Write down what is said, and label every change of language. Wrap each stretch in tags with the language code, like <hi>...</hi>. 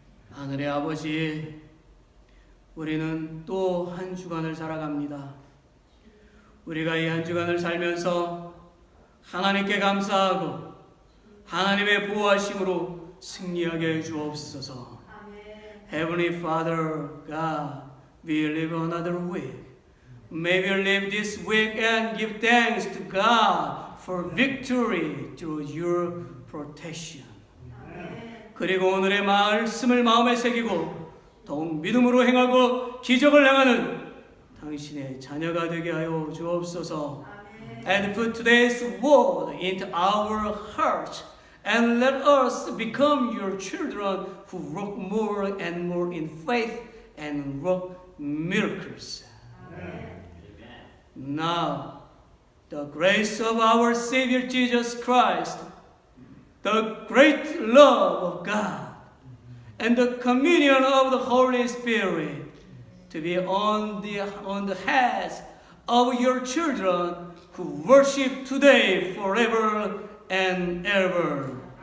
<ko>하늘의 아버지, 우리는 또 한 주간을 살아갑니다. 우리가 이 한 주간을 살면서 하나님께 감사하고 하나님의 보호하심으로 승리하게 해 주옵소서.</ko> <en>Heavenly Father, God, we live another week. May we live this week and give thanks to God for victory through your protection.</en> <ko>그리고 오늘의 말씀을 마음에 새기고 더욱 믿음으로 행하고 기적을 행하는 당신의 자녀가 되게 하여 주옵소서.</ko> <en>And put today's word into our hearts and let us become your children who work more and more in faith and work miracles. Now, the grace of our Savior Jesus Christ, the great love of God, and the communion of the Holy Spirit to be on the heads of your children who worship today, forever and ever.</en>